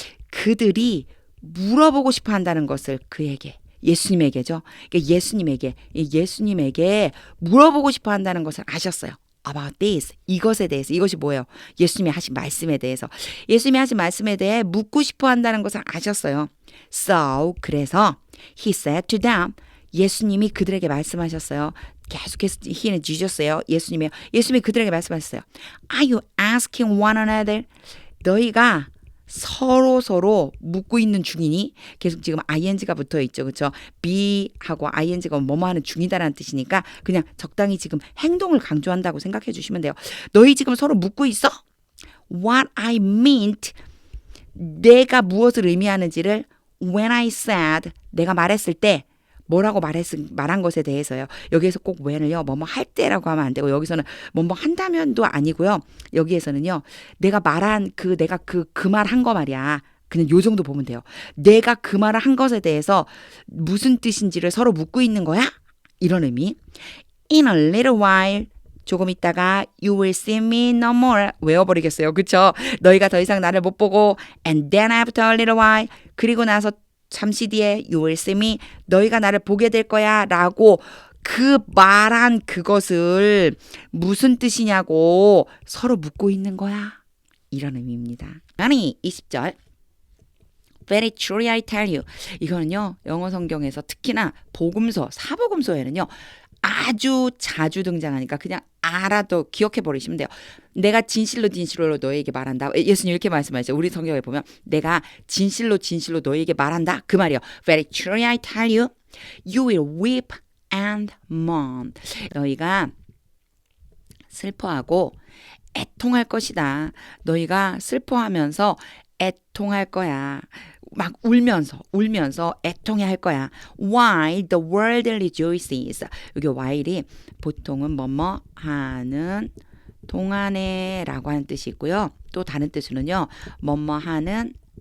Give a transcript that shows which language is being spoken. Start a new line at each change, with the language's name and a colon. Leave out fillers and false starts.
Korean: 그들이 물어보고 싶어 한다는 것을 그에게 예수님에게죠. 그러니까 예수님에게 물어보고 싶어 한다는 것을 아셨어요.
English: About this,
Korean: 이것에 대해서. 이것이 뭐예요? 예수님이 하신 말씀에 대해서. 예수님이 하신 말씀에 대해 묻고 싶어 한다는 것을 아셨어요.
English: So,
Korean: 그래서
English: he said to them,
Korean: 예수님이 그들에게 말씀하셨어요. 계속해서 he는 Jesus 예요. 예수님이 그들에게 말씀하셨어요.
English: Are you asking one another?
Korean: 너희가 서로 묻고 있는 중이니 계속 지금 ing가 붙어 있죠. 그렇죠? be하고 ing가 뭐뭐 하는 중이다라는 뜻이니까 그냥 적당히 지금 행동을 강조한다고 생각해 주시면 돼요. 너희 지금 서로 묻고 있어?
English: What I meant,
Korean: 내가 무엇을 의미하는지를
English: when I said,
Korean: 내가 말했을 때 뭐라고 말한 것에 대해서요. 여기에서 꼭 when을요. 뭐뭐 할 때라고 하면 안 되고 여기서는 뭐뭐 한다면도 아니고요. 여기에서는요. 내가 말한 그 말 한 거 말이야. 그냥 요 정도 보면 돼요. 내가 그 말을 한 것에 대해서 무슨 뜻인지를 서로 묻고 있는 거야? 이런 의미.
English: In a little while,
Korean: 조금 있다가
English: you will see me no more.
Korean: 외워버리겠어요. 그쵸? 너희가 더 이상 나를 못 보고
English: and then after a little while,
Korean: 그리고 나서 잠시 뒤에
English: you will see me,
Korean: 너희가 나를 보게 될 거야 라고 그 말한 그것을 무슨 뜻이냐고 서로 묻고 있는 거야. 이런 의미입니다. 아니 20절
English: Very truly I tell you.
Korean: 이거는요. 영어 성경에서 특히나 복음서, 사복음서에는요. 아주 자주 등장하니까 그냥 알아도 기억해 버리시면 돼요. 내가 진실로 너에게 말한다. 예수님 이렇게 말씀하시죠. 우리 성경에 보면 내가 진실로 너에게 말한다. 그 말이요.
English: Very truly I tell you, you will weep and mourn.
Korean: 너희가 슬퍼하고 애통할 것이다. 너희가 슬퍼하면서 애통할 거야. 막 울면서 애통해 할 거야.
English: While the world rejoices.
Korean: 여기 while이 보통은 뭐뭐 하는 동안에 라고 하는 뜻이 있고요. 또 다른 뜻으로는요. 뭐뭐 하는